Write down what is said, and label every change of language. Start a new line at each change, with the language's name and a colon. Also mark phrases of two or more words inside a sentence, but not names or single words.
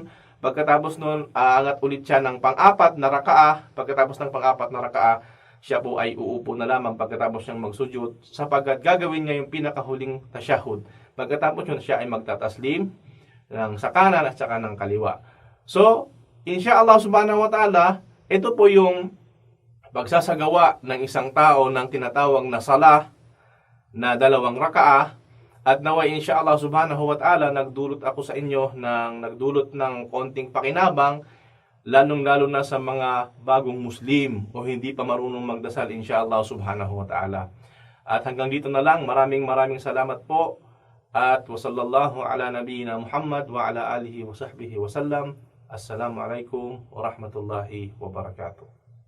Filipino: Pagkatapos nun, aangat ulit siya ng pang-apat na rakaah. Pagkatapos ng pang-apat na rakaah, siya po ay uupo na lamang pagkatapos niyang magsujud, sapagkat gagawin niya yung pinakahuling tasyahud. Pagkatapos yun, siya ay magtataslim ng sa kanan at saka ng kaliwa.
Arabic: So, إن شاء الله سبحانه وتعالى,
Filipino: ito po yung pagsasagawa ng isang tao ng tinatawag na salah na dalawang rakaah. At naway
Arabic: إن شاء الله سبحانه وتعالى
Filipino: nagdulot ng konting pakinabang, lalong-lalo na sa mga bagong Muslim o hindi pa marunong magdasal,
Arabic: إن شاء الله سبحانه وتعالى.
Filipino: At hanggang dito na lang, maraming salamat po.
Arabic: At وصلى الله على نبينا محمد وعلى آله وصحبه وسلم. السلام عليكم ورحمة الله وبركاته.